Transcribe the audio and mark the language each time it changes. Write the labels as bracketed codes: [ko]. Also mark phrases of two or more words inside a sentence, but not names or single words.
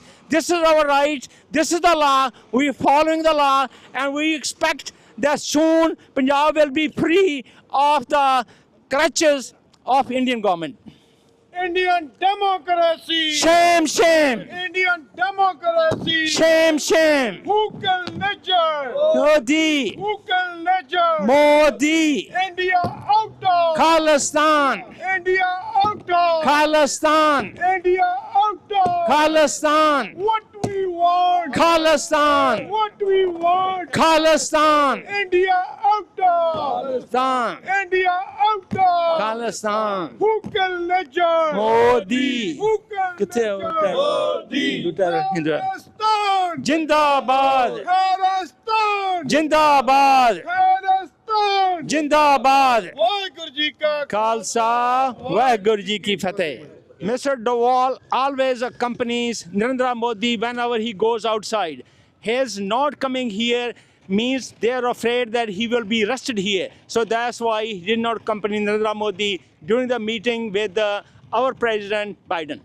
[en] This is our right, this is the law, we are following the law, and we expect that soon Punjab will be free of the clutches of Indian government. Indian democracy. Shame, shame. Indian democracy. Shame, shame. Hukal Najar. Modi. Hukal Najar. Modi. India out of. Khalistan. India out of. Khalistan. India out of. Khalistan. What we want. Khalistan. What we want. Khalistan. India out of. Khalistan. India out of. Khalistan. Hukal Najar. Modi. Hukal [pa] ਕਿੱਥੇ ਹੋ? [en] Najar. Modi. Khalastan. जिंदाबाद. Khalastan. जिंदाबाद. Khalastan. जिंदाबाद. [pa] ਵਾਹਿਗੁਰੂ ਜੀ ਕਾ ਖ਼ਾਲਸਾ, ਵਾਹਿਗੁਰੂ ਜੀ ਕੀ ਫ਼ਤਹਿ. [en] Mr. Doval always accompanies Narendra Modi whenever he goes outside. His not coming here means they are afraid that he will be arrested here. So that's why he did not accompany Narendra Modi during the meeting with our President Biden.